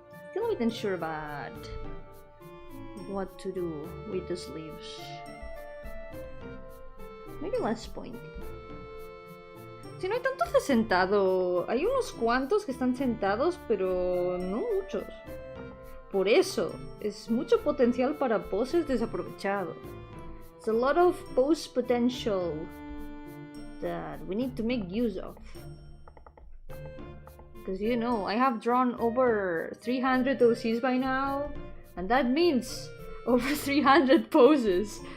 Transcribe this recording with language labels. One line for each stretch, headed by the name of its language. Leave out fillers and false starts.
English: Still a bit unsure about what to do with the sleeves. Maybe less pointy.
Spanish: Si no hay tantos de sentado, hay unos cuantos que están sentados, pero no muchos. Por eso, es mucho potencial para poses desaprovechado.
English: It's a lot of pose potential that we need to make use of. Because you know, I have drawn over 300 OCs by now, and that means over 300 poses.